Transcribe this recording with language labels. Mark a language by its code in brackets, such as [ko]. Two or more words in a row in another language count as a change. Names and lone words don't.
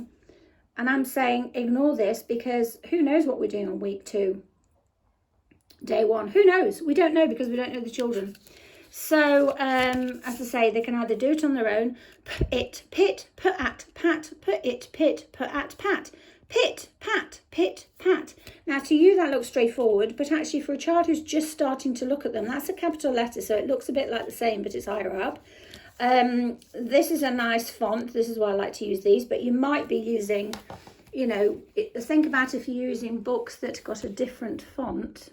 [en] And I'm saying ignore this because who knows what we're doing on week 2, day 1. Who knows? We don't know because we don't know the children. So, as I say, they can either do it on their own, pit, put at, pat, put it, pit, put at, pat. Pit, pat, pit, pat. Now to you that looks straightforward, but actually for a child who's just starting to look at them, that's a capital letter, so it looks a bit like the same, but it's higher up. This is a nice font. This is why I like to use these, but you might be using, you know, think about if you're using books that got a different font.